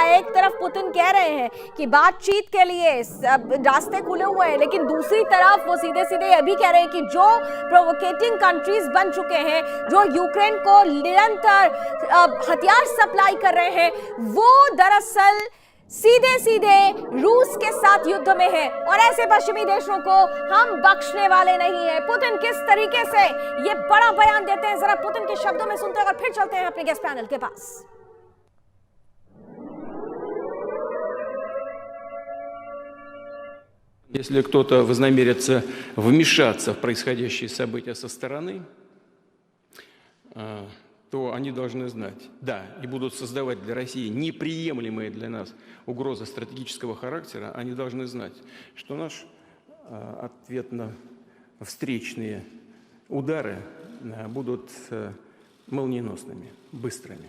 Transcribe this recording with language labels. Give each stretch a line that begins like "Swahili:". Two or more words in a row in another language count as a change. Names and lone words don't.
Hindi: एक तरफ पुतिन कह रहे हैं कि बातचीत के लिए रास्ते खुले हुए हैं, लेकिन दूसरी तरफ वो सीधे सीधे ये भी कह रहे हैं कि जो
English: provoking countries
Hindi: बन चुके हैं, जो यूक्रेन को निरंतर हथियार सप्लाई कर रहे हैं, वो दरअसल सीधे सीधे रूस के साथ युद्ध में है, और ऐसे पश्चिमी देशों को हम बख्शने वाले नहीं है। पुतिन किस तरीके से ये बड़ा बयान देते हैं, जरा पुतिन के शब्दों में सुनते हैं और फिर चलते हैं अपने
English: guest panel
Hindi: के पास।
Russian: Если кто-то вознамерится вмешаться в происходящие события со стороны, то они должны знать, да, и будут создавать для России неприемлемые для нас угрозы стратегического характера, они должны знать, что наш ответно-встречные удары будут молниеносными, быстрыми.